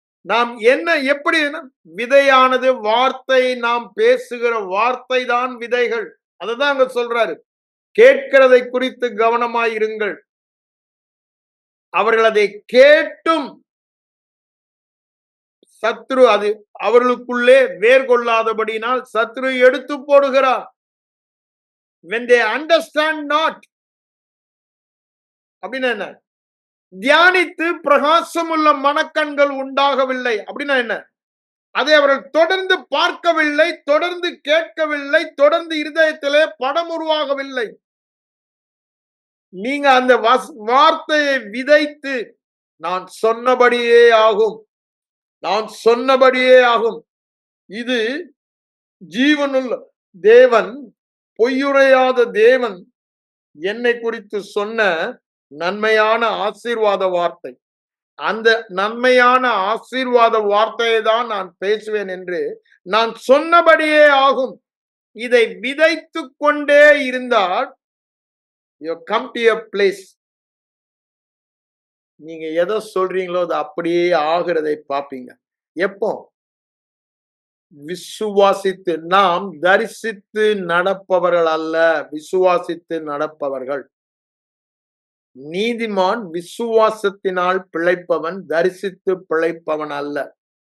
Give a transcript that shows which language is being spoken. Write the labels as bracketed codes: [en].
[ta] நாம் என்ன எப்படி விதையானது வார்த்தை, நாம் பேசுகிற வார்த்தை தான் விதைகள். அதுதான் அங்க சொல்றாரு. கேட்கிறதை குறித்து கவனமாயிருங்கள். அவர்கள் அதை கேட்டும் சத்ரு அது அவர்களுக்குள்ளே வேர் கொள்ளாதபடினால் சத்ரு எடுத்து போடுகிறார். [en] when they understand not, [ta] அப்படின்னா என்ன? தியானித்து பிரகாசம் உள்ள மனக்கண்கள் உண்டாகவில்லை. அப்படின்னா என்ன? அதை அவர்கள் தொடர்ந்து பார்க்கவில்லை, தொடர்ந்து கேட்கவில்லை, தொடர்ந்து இருதயத்திலே படம் உருவாகவில்லை. நீங்க அந்த வார்த்தையை விதைத்து நான் சொன்னபடியே ஆகும், நான் சொன்னபடியே ஆகும். இது ஜீவனுள்ள தேவன் பொய்யுரையாத தேவன் என்னை குறித்து சொன்ன நன்மையான ஆசீர்வாத வார்த்தை. அந்த நன்மையான ஆசீர்வாத வார்த்தையை தான் நான் பேசுவேன் என்று நான் சொன்னபடியே ஆகும். இதை விதைத்து கொண்டே இருந்தால் [en] you come to a place. [ta] நீங்க எதை சொல்றீங்களோ அது அப்படியே ஆகிறதை பார்ப்பீங்க. எப்போ? விசுவாசித்து. நாம் தரிசித்து நடப்பவர்கள் அல்ல, விசுவாசித்து நடப்பவர்கள். நீதிமான் விசுவாசத்தினால் பிழைப்பவன், தரிசித்து பிழைப்பவன் அல்ல.